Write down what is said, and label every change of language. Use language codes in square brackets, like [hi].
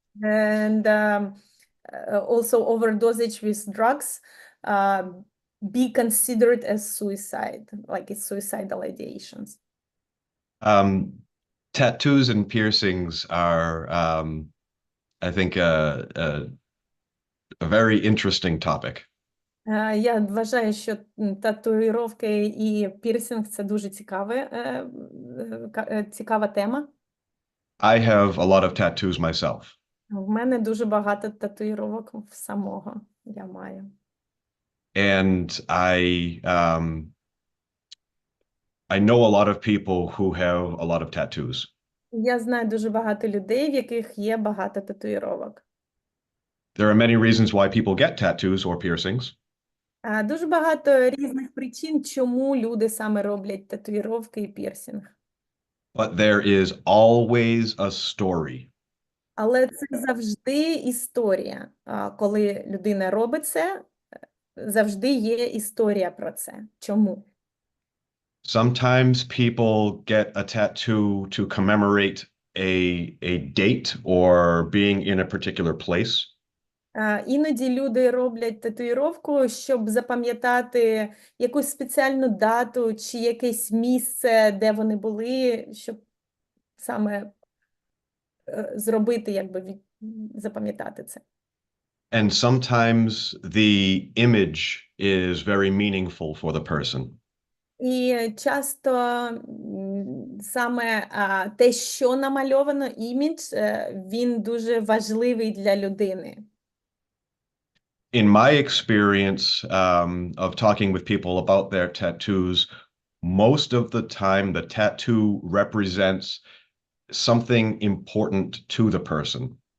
[en] and also overdosage with drugs be considered as suicide, like it's suicidal ideations? Tattoos and piercings are, I think, a very interesting topic. [uk] Я вважаю, що татуїровки і пірсинг – це дуже цікава тема. [en] I have a lot of tattoos myself. [uk] В мене дуже багато татуїровок самого я маю. [en] And I know a lot of people who have a lot of tattoos. [uk] Я знаю дуже багато людей, в яких є багато татуїровок. [en] There are many reasons why people get tattoos or piercings. [uk] Дуже багато різних причин, чому люди саме роблять татуїровки і пірсинг. [en] But there is always a story. [uk] Але це завжди історія. Коли людина робить це, завжди є історія про це. Чому? [en] Sometimes people get a tattoo to commemorate a date or being in a particular place. [uk] Іноді люди роблять татуїровку, щоб запам'ятати якусь спеціальну дату чи якесь місце, де вони були, щоб саме зробити, запам'ятати це. [en] And sometimes the image is very meaningful for the person. [uk] І часто саме те, що намальовано, імідж, він дуже важливий для людини. [en] In my experience of talking with people about their tattoos, most of the time the tattoo represents something important to the person.